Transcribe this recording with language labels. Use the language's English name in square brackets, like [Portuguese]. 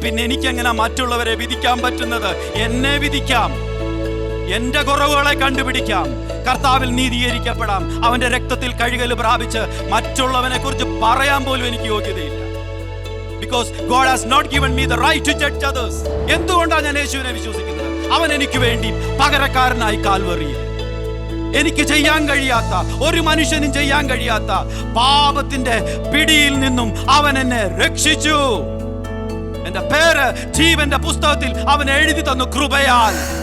[Malayalam] പിന്നെ എനിക്കെങ്ങനെ മറ്റുള്ളവരെ വിധിക്കാൻ പറ്റുന്നത്? എന്നെ വിധിക്കാം, എന്റെ കുറവുകളെ കണ്ടുപിടിക്കാം, കർത്താവിൽ നീതീകരിക്കപ്പെടാം, അവന്റെ രക്തത്തിൽ കഴുകൽ പ്രാപിച്ച് മറ്റുള്ളവനെ കുറിച്ച് പറയാൻ പോലും എനിക്ക് യോഗ്യതയില്ല. [English] Because God has not given me the right to judge others. [Malayalam] എന്തുകൊണ്ടാണ് ഞാൻ യേശുവിനെ വിശ്വസിക്കുന്നത്? അവൻ എനിക്ക് വേണ്ടി പകരക്കാരനായി കാൽവറിയിൽ. എനിക്ക് ചെയ്യാൻ കഴിയാത്ത, ഒരു മനുഷ്യനും ചെയ്യാൻ കഴിയാത്ത പാപത്തിന്റെ പിടിയിൽ നിന്നും അവൻ എന്നെ രക്ഷിച്ചു. എന്റെ പേര് ജീവന്റെ പുസ്തകത്തിൽ അവൻ എഴുതി തന്നു കൃപയാൽ.